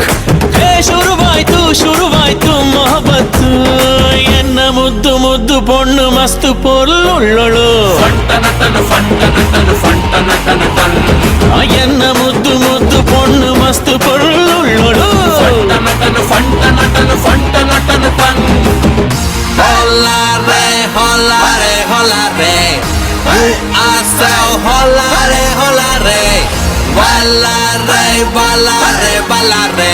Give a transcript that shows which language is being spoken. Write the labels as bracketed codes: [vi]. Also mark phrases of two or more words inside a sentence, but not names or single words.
[kn] ಹೇ ಶುರುವಾಯ್ತು ಶುರುವಾಯ್ತು ಮೊಹಬತ್ತು. [tcy] ಎನ್ನ ಮುದ್ದು ಮುದ್ದು ಪೊಣ್ಣು ಮಸ್ತು ಪೊರ್ಲುಳ್ಳೊಳು. ಫಂಟನಟನು ಫಂಟನಟನು ಫಂಟನಟನಟನ್. ಎನ್ನ ಮುದ್ದು ಮುದ್ದು ಪೊಣ್ಣು ಮಸ್ತು ಪೊರ್ಲುಳ್ಳೊಳು. ಫಂಟನಟನು ಫಂಟನಟನು ಫಂಟನಟನಟನ್. Holare, holare, holare. Asau holare, holare. Balare, balare, balare.